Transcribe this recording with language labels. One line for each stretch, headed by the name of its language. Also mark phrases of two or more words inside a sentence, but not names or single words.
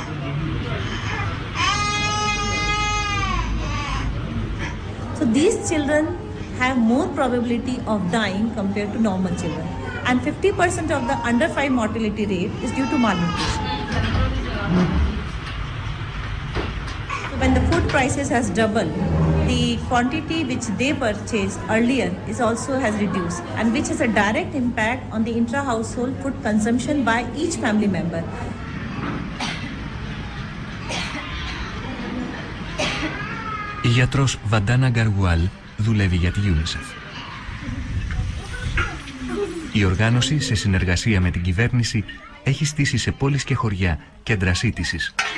English: So these children have more probability of dying compared to normal children, and 50% of the under 5 mortality rate is due to malnutrition. So when the food prices has doubled, the quantity which they purchased earlier is also has reduced, and which has a direct impact on the intra-household food consumption by each family member.
Greek: Η γιατρός Βαντάνα Γκαργουάλ δουλεύει για τη UNICEF. Η οργάνωση, σε συνεργασία με την κυβέρνηση, έχει στήσει σε πόλεις και χωριά κέντρα σύντησης.